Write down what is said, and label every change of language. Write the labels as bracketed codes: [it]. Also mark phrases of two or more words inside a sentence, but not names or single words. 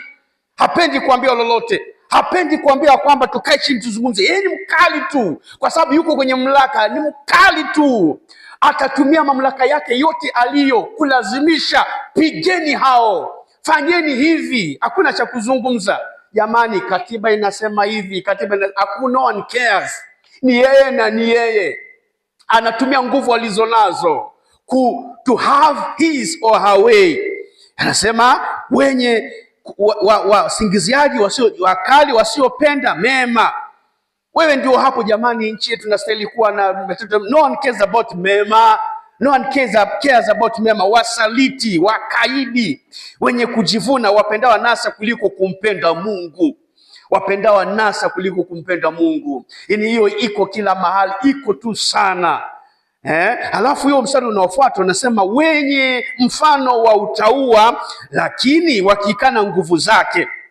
[sw] Hapendi kuambia lolote, hapendi kuambia kwamba tukae chini tuzungumze. Yeye ni mkali tu, kwa sababu yuko kwenye mamlaka, ni mkali tu. Atatumia mamlaka yake yote aliyo kulazimisha, pigeni hao, fanyeni hivi. Hakuna cha kuzungumza. Jamani, katiba inasema hivi, [en] no one cares. [sw] Ni yeye na ni yeye. Anatumia nguvu alizonazo [en] to have his or her way. [sw] Anasema wenye wasingiziaji, wakali, wasiopenda mema. Wewe ndio hapo jamani. Nchi yetu tunastahili kuwa na [en] no one cares about [sw] mema. [en] No one cares about [sw] mema. Wasaliti, wakaidi, wenye kujivuna, wapendao anasa kuliko kumpenda Mungu. Wapendao anasa kuliko kumpenda Mungu. Hiyo iko kila mahali, iko tu sana. Alafu hiyo mstari unaofuata unasema wenye mfano wa utauwa, lakini wakikana nguvu zake.